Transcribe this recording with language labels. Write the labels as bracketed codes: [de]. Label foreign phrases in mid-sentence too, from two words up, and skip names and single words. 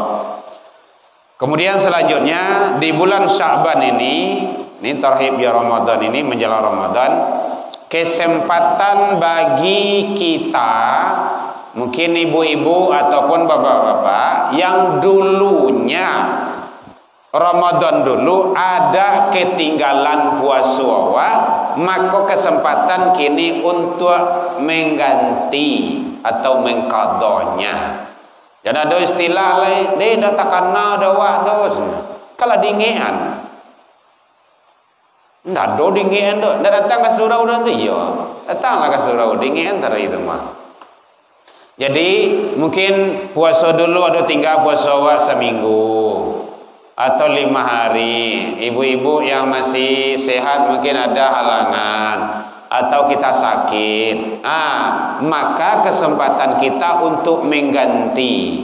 [id] Kemudian selanjutnya di bulan Sya'ban ini tarhib ya Ramadan ini menjelang Ramadan, kesempatan bagi kita, mungkin ibu-ibu ataupun bapak-bapak yang dulunya Ramadan dulu ada ketinggalan puasa, maka kesempatan kini untuk mengganti atau mengkadonya. [min] Jadi ada istilah lain, dia dah takana ada wados. Kalau dingian, ndak do dingian do, ndak datang ke surau nanti ya, datanglah ke surau dingian tadi itu mah. [id] Jadi mungkin puasa dulu ada tinggal puasa seminggu atau 5 hari. Ibu-ibu yang masih sehat mungkin ada halangan atau kita sakit. Maka kesempatan kita untuk mengganti.